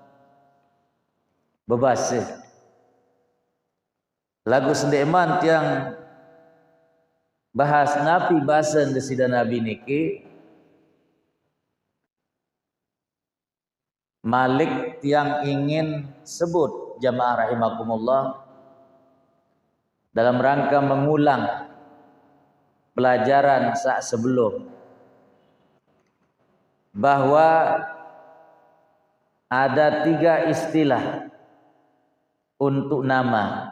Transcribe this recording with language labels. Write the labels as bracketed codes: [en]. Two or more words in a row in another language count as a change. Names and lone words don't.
[sas] bebasih lagu sendeman tiang bahas nabi bahasan desida nabi niki [id] Malik tiang ingin sebut [ar] jamaah rahimakumullah [id] dalam rangka mengulang pelajaran saat sebelum bahwa ada 3 istilah untuk nama.